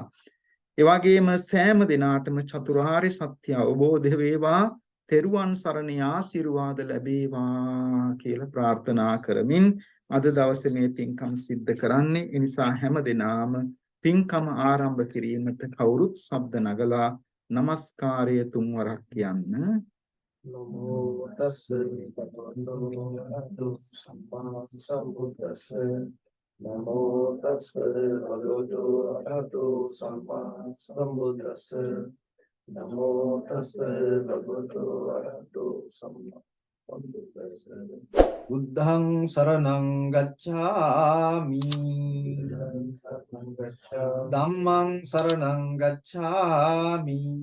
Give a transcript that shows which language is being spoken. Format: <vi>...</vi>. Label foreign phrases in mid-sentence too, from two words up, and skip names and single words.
<si>ඒ වගේම සෑම දිනාටම චතුරාර්ය සත්‍ය අවබෝධ වේවා, තෙරුවන් සරණේ ආශිර්වාද ලැබේවා කියලා ප්‍රාර්ථනා කරමින් අද දවසේ මේ පින්කම සිද්ධ කරන්නේ. ඒ නිසා හැම දිනාම පින්කම ආරම්භ කිරීමට කවුරුත් ශබ්ද නගලා নমස්කාරය තුන්වරක් කියන්න.</si> <pi>නමෝ තස්ස භගවතු සම්මා සම්බුද්දස්ස නමෝ තස්ස භගවතු අරහතෝ සම්මා සම්බුද්දස්ස නමෝ තස්ස භගවතු අරහතෝ සම්මා සම්බුද්දස්ස බුද්ධං සරණං ගච්ඡාමි ධම්මං සරණං ගච්ඡාමි</pi>